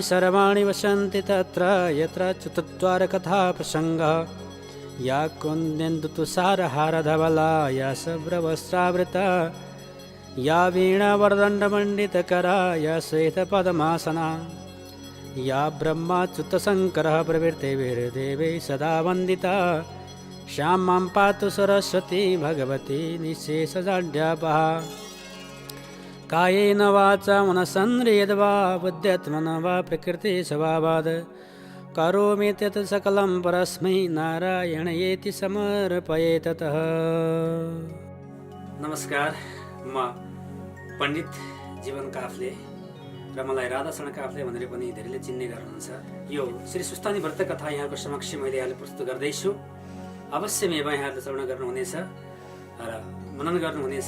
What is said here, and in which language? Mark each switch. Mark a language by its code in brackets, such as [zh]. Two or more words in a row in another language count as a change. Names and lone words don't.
[sa] सर्वाणि वसन्ति तत्र यत्र चतुर्द्वारकथा प्रसङ्गः या कुन्देन्दुतुषारहारधवला या शुभ्रवस्त्रावृता या वीणावरदण्डमण्डितकरा या श्वेतपद्मासना या ब्रह्माच्युतशङ्करः प्रवृत्तिभिर्देवैः सदा वन्दिता श्यामां पातु सरस्वती भगवती निःशेषजाड्यापहा कायेन वाचा मनसन्द्रियद्वा बुद्ध्यात्मना वा प्रकृतिस्वभावात् करोमि तत् सकलं परस्मै नारायणयेति समर्पयेततः। [ne] नमस्कार, म पण्डित जीवन काफ्ले र मलाई राधाशरण काफ्ले भनेर पनि धेरैले चिन्ने गर्नुहुन्छ। यो श्री सुस्तानी व्रत कथा यहाँको समक्ष मैले अहिले प्रस्तुत गर्दैछु। अवश्य मेवा यहाँहरूले श्रवण गर्नुहुनेछ र मनन गर्नुहुनेछ।